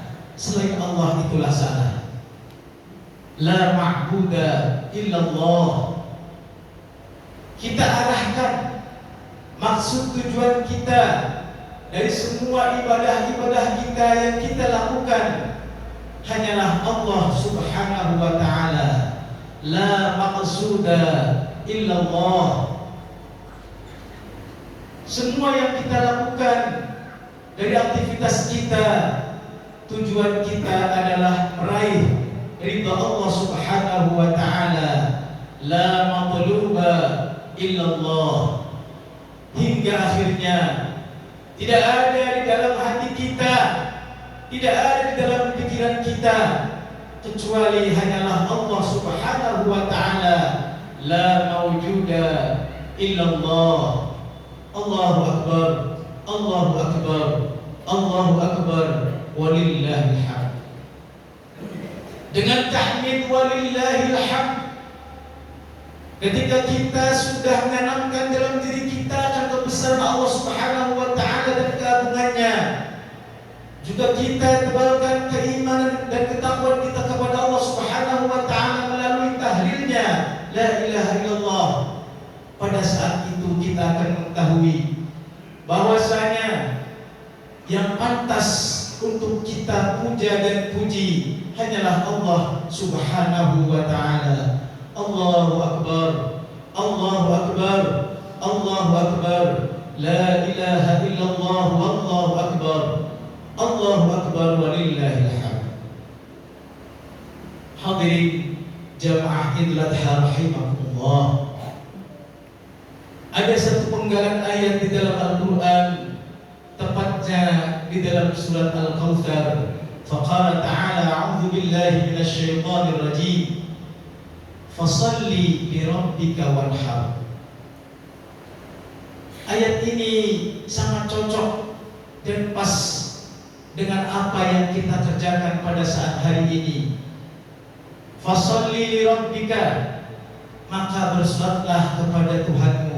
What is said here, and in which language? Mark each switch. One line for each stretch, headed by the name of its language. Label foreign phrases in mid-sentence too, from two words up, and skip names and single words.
Indonesian: Selain Allah itulah salah.
Arabic: لا معبود إلا الله.
Indonesian: Kita arahkan maksud tujuan kita dari semua ibadah-ibadah kita yang kita lakukan hanyalah Allah
Arabic: سبحانه وتعالى. لا مقصود إلا الله.
Indonesian: Semua yang kita lakukan dari aktivitas kita, tujuan kita adalah meraih ridha Allah
Arabic: سبحانه وتعالى. لا مطلوب إلا الله.
Indonesian: Hingga akhirnya tidak ada di dalam hati kita, tidak ada di dalam pikiran kita, kecuali hanyalah Allah
Arabic: سبحانه وتعالى. لا موجود إلا الله. الله أكبر، الله أكبر، الله أكبر، ولله الحمد.
Indonesian: Dengan tahmid
Arabic: ولله الحمد,
Indonesian: ketika kita sudah menanamkan dalam diri kita akan kebesaran Allah
Arabic: سبحانه وتعالى
Indonesian: dan keagungannya, juga kita tebalkan keimanan dan ketakwaan kita kepada Allah Subhanahu wa taala melalui tahlilnya
Arabic: لا إله إلا الله.
Indonesian: Pada saat itu kita akan mengetahui bahwasanya yang pantas untuk kita puja dan puji hanyalah Allah
Arabic: سبحانه وتعالى. الله أكبر، الله أكبر، الله أكبر، لا إله إلا الله، والله أكبر، الله أكبر، ولله الحمد.
Indonesian: Hadirin jamaah Idul Adha rahimakumullah. sepenggalan ayat di dalam Al-Quran, tepatnya di dalam surat Al-Kautsar.
Arabic: فقال تعالى، أعوذ بالله من الشيطان الرجيم، فصل لربك وانحر.
Indonesian: Ayat ini sangat cocok dan pas dengan apa yang kita kerjakan pada saat hari ini.
Arabic: فصل لربك,
Indonesian: maka bersolatlah kepada Tuhanmu.